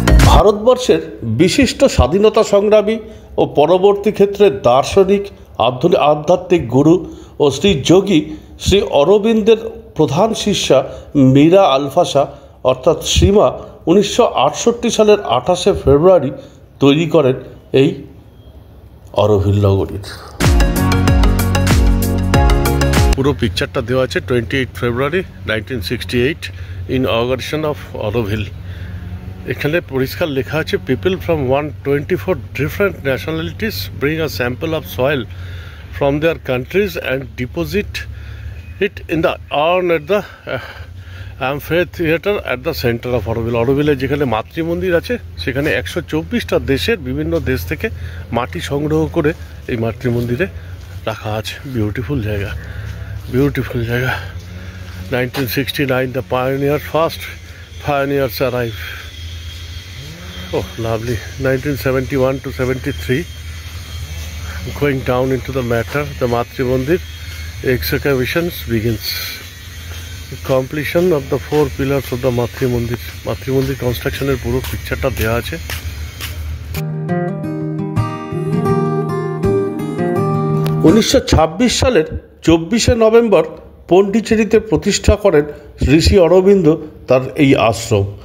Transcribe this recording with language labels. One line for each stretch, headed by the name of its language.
Bangla: ভারতবর্ষের বিশিষ্ট স্বাধীনতা সংগ্রামী ও পরবর্তী ক্ষেত্রে দার্শনিক আধ্যাত্মিক গুরু ও শ্রী যোগী শ্রী অরবিন্দের প্রধান শিষ্যা মীরা আলফাসা অর্থাৎ শ্রীমা 1968 সালের 28শে ফেব্রুয়ারি তৈরি করেন এই অরোভিল নগরীর। পুরো পিকচারটা দেওয়া আছে 28 ফেব্রুয়ারি 1968
English: Inauguration of Auroville.
Bangla: এখানে পরিষ্কার লেখা আছে,
English: People from 124 different nationalities bring a sample of soil from their countries and deposit it in the urn at the amphitheater at the center of Auroville.
Bangla: অরোভিলে যেখানে মাতৃমন্দির আছে সেখানে 124টা দেশের বিভিন্ন দেশ থেকে মাটি সংগ্রহ করে এই মাতৃমন্দিরে রাখা আছে। বিউটিফুল জায়গা, বিউটিফুল জায়গা।
English: 1969 the first pioneers arrive. Oh, lovely. 1971 to 73 going down into the matter, the Matri Mandir excavations begins. The completion of the 4 pillars of the Matri Mandir.
Bangla: Matri Mandir construction এর পুরো পিকচারটা দেওয়া আছে। 1926 সালের 24শে November পন্ডিচেরিতে প্রতিষ্ঠা করেন ঋষি অরবিন্দ তার এই আশ্রম।